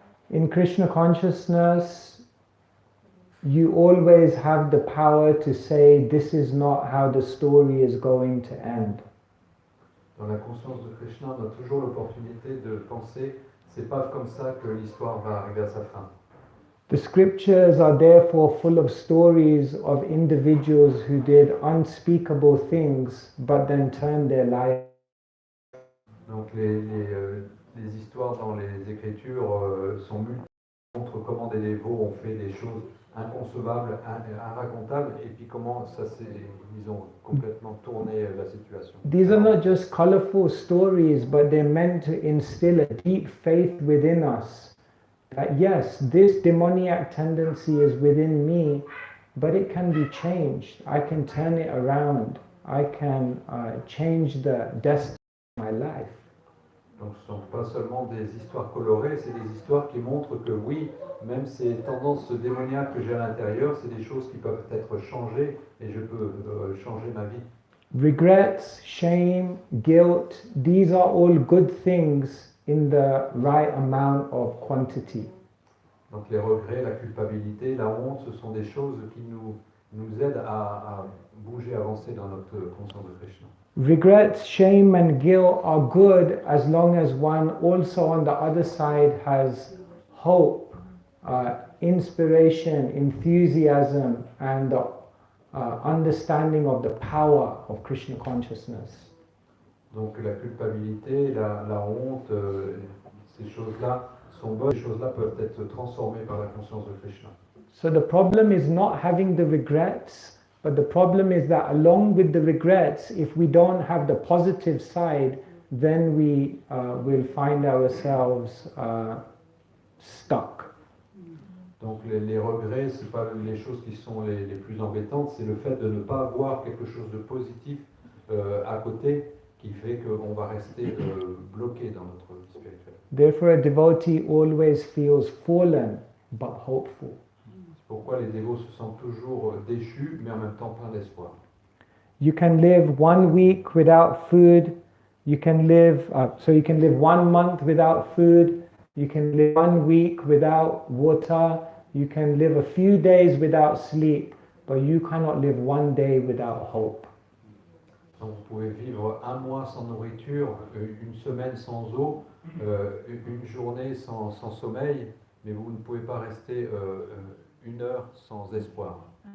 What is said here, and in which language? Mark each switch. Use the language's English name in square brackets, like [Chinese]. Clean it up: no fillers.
[English] In Krishna consciousness, you always have the power to say, this is not how the story is going to end. [French] Dans la conscience de Krishna, on a toujours l'opportunité de penser, c'est pas comme ça que l'histoire va arriver à sa fin. [English] The scriptures are therefore full of stories of individuals who did unspeakable things but then turned their life. [French] Donc les histoires dans les Écritures sont multiples, montrent comment des dévots ont fait des choses inconcevables, irracontables, et puis comment ils ont complètement tourné la situation. [English] These are not just colorful stories, but they're meant to instill a deep faith within us. That yes, this demoniac tendency is within me, but it can be changed. I can turn it around. I can change the destiny of my life. [French] Donc ce ne sont pas seulement des histoires colorées, c'est des histoires qui montrent que oui, même ces tendances démoniaques que j'ai à l'intérieur, c'est des choses qui peuvent être changées et je peux changer ma vie. [English] Regrets, shame, guilt, these are all good things in the right amount of quantity. [French] Donc les regrets, la culpabilité, la honte, ce sont des choses qui nous aident à bouger, avancer dans notre conscience de Krishna. [English] Regrets, shame and guilt are good as long as one also on the other side has hope, inspiration, enthusiasm and the understanding of the power of Krishna consciousness. [French] Donc la culpabilité, la honte, ces choses-là sont bonnes. Ces choses-là peuvent être transformées par la conscience de Krishna. [English] So the problem is not having the regrets, but the problem is that along with the regrets, if we don't have the positive side, then we will find ourselves stuck. [French] Donc les regrets, ce n'est pas les choses qui sont les plus embêtantes, c'est le fait de ne pas avoir quelque chose de positif à côté qui fait qu'on va rester bloqué dans notre vie spirituelle. [English] Therefore, a devotee always feels fallen but hopeful. [French] C'est pourquoi les dévots se sentent toujours déchus, mais en même temps pleins d'espoir. [English] You can live 1 week without food. You can live 1 month without food. You can live 1 week without water. You can live a few days without sleep, but you cannot live 1 day without hope. [French] Donc vous pouvez vivre 1 mois sans nourriture, 1 semaine sans eau, 1 journée sans sommeil, mais vous ne pouvez pas rester 1 heure sans espoir.